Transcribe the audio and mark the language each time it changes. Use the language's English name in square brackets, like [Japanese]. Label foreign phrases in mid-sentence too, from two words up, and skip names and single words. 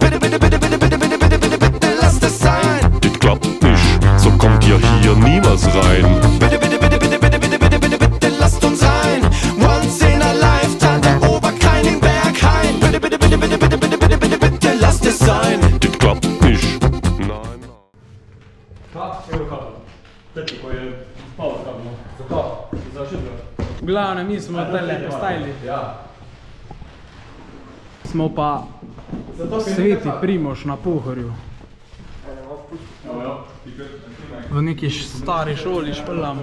[German] Bitte, bitte, bitte, bitte, bitte, bitte, bitte, bitte, bitte, lasst es sein. Das klappt nicht, so kommt ihr hier nie was rein. Bitte, bitte, bitte, bitte, bitte, bitte, bitte, bitte, bitte, lasst uns rein, [English] once in a lifetime, [German] der Oberkein im Berghain. Bitte, bitte, bitte, bitte, bitte, bitte, bitte, bitte, bitte, lasst es sein. Das klappt nicht. Nein. [Slovenian] V glavnem, mi smo tale postavili. Smo pa Sveti Primož na Pohorju. V neki stari šoli špeljamo.